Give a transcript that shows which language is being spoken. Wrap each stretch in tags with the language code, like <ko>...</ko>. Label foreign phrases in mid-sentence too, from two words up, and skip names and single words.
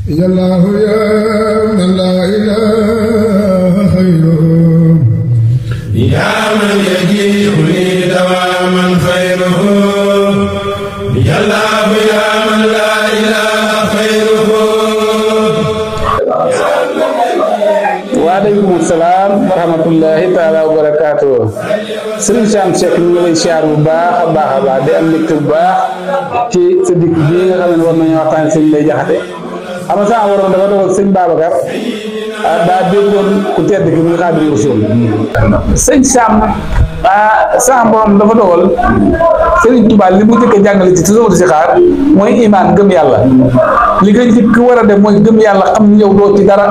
<ar>يا الله يا من لا إله خيره يا من يجيب لي دواما خيره يا الله يا من لا إله خيره. وعليكم السلام ورحمة الله تعالى وبركاته.</ar> <wo>Serigne Sam Seck ñu ngi lay siyaar bu baax a baax di am mbégte bu baax ci sa dikk bii nga xam ne war nañoo waxtaan sëñ Mbay Jaxate xam nga sama waroon dafa doon sëñ Babacar daa déggoon ku tedd ki muy Xaadimu Rasuul sëñ Sam sama borom dafa dogal Serigne Touba li mu njëkk a jàngale ci tasawudu si xaar mooy imaan gëm yàlla li nga njëkk war a def mooy gëm yàlla xam ni yow doo ci dara.</wo>